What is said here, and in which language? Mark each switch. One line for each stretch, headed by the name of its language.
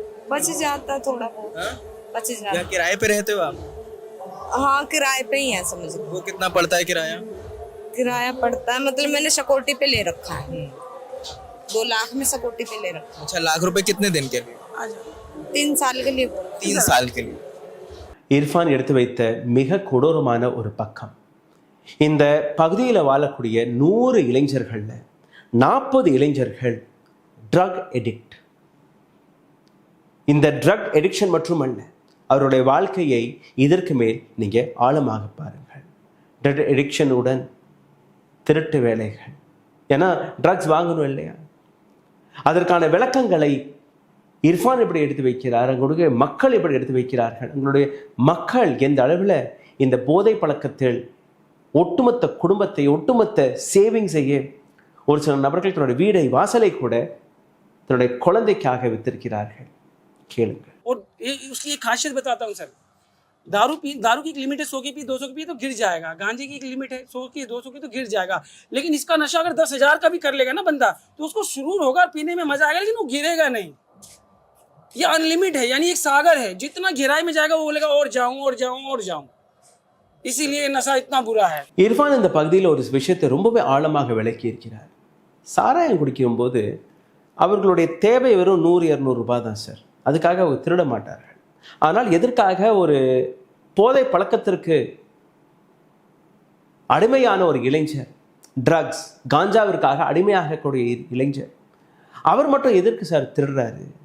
Hindi: बच जाता थोड़ा बहुत, बच या जाता। किराए पे रहते हो आप? हाँ किराए पे ही है, समझ लो। वो कितना पड़ता है किराया? किराया पड़ता है, मतलब मैंने सिक्योरिटी पे ले रखा है, 2 लाख में सिक्योरिटी पे ले रखा है। अच्छा, लाख रुपए कितने दिन के लिए? 3 साल के लिए। 3 साल के लिए।
Tamil: இர்ஃபான் எடுத்து வைத்த மிக கொடூரமான ஒரு பக்கம், இந்த பகுதியில் வாழக்கூடிய 100 இளைஞர்களில் 40 இளைஞர்கள் ட்ரக் எடிக்ட். இந்த ட்ரக் எடிக்ஷன் மட்டுமல்ல, அவருடைய வாழ்க்கையை இதற்கு மேல் நீங்கள் ஆழமாக பாருங்கள். ட்ரக் எடிக்ஷனுடன் திருட்டு வேலைகள், ஏன்னா ட்ரக்ஸ் வாங்கணும் இல்லையா, அதற்கான விளக்கங்களை இர்ஃபான் எப்படி எடுத்து வைக்கிறார், அவங்களுடைய மக்கள் எப்படி எடுத்து வைக்கிறார்கள், உங்களுடைய மக்கள் எந்த அளவில் இந்த போதை பழக்கத்தில் ஒட்டுமொத்த குடும்பத்தை, ஒட்டுமொத்த சேவிங்ஸையே, ஒரு சில நபர்கள் தன்னுடைய வீடை, வாசலை கூட தன்னுடைய குழந்தைக்காக வித்திருக்கிறார்கள். கேளுங்கள்.
Hindi: और उसकी एक खासियत बताता हूँ सर, दारू की एक लिमिट है, 100 की पी 200 की पी तो गिर जाएगा, गांजे की एक लिमिट है 100 की 200 की तो गिर जाएगा, लेकिन इसका नशा अगर 10,000 का भी कर लेगा ना बंदा तो उसको सुरूर होगा, पीने में मजा आएगा, लेकिन वो गिरेगा नहीं। ये अनलिमिट है, यानी एक सागर है, जितना गहराई में जाएगा वो बोलेगा और जाऊं और जाऊं और जाऊं, इसीलिए नशा इतना बुरा है।
Tamil: இர்ஃபான் இந்த பகுதியில் ஒரு விஷயத்தை ரொம்பவே ஆழமாக விளக்கி இருக்கிறார். சாராயம் குடிக்கும்போது அவர்களுடைய தேவை வெறும் 100-200 ரூபாய் தான் சார். அதுக்காக அவங்க திருட மாட்டார்கள். ஆனால் எதற்காக ஒரு போதை பழக்கத்திற்கு அடிமையான ஒரு இளைஞர், ட்ரக்ஸ் காஞ்சாவிற்காக அடிமையாகக்கூடிய இளைஞர், அவர் மட்டும் எதற்கு சார் திருடுறாரு?